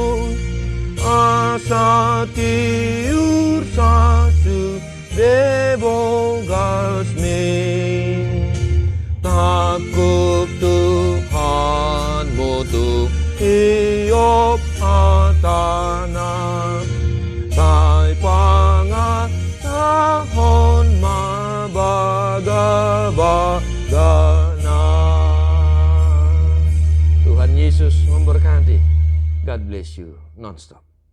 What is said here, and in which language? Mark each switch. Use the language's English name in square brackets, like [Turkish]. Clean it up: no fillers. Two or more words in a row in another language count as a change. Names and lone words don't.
[Batak Toba] asa tiur sasu bebogas min takut Tuhan mutu hiop hatana sai pangat tahon mabagabagana. [Indonesian] Tuhan Yesus memberkati. [English] God bless you non-stop.